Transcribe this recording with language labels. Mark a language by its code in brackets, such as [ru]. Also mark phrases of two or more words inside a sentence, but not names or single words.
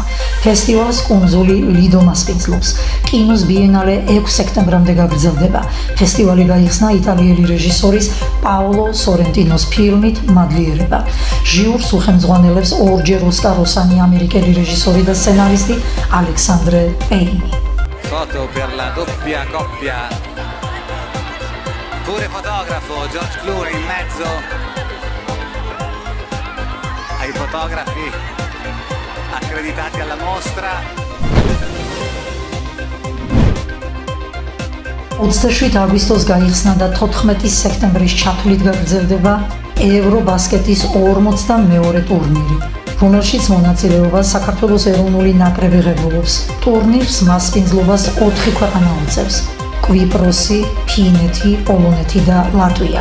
[ka] ფესტივალს კუნძული ლიდო მასპინძლობს. კინოს ბიენალე 6 სექტემბრამდე გაგრძელდება. ფესტივალი გაიხსნა იტალიელი რეჟისორის პაოლო სორენტინოს ფილმით მადლიერება. ჟიურს უხელმძღვანელებს ორჯერ ოსკაროსანი ამერიკელი რეჟისორი და სცენარისტი ალექსანდრე პეინი. [it] Foto per la doppia coppia. Pure fotografo George Clooney in mezzo. Ai fotografi accreditati alla mostra. [ka] 27 აგვისტოს გაიხსნა და 14 სექტემბრის ჩათვლით გაგრძელდება ევრობასკეტის 42 ტურნირი, რომელშიც მონაწილეობას საქართველოს ეროვნული ნაკრები ღებულობს. ტურნირს მასპინძლობას 4 ქვეყანა უწევს: კვიპროსი, ფინეთი, პოლონეთი და ლატვია.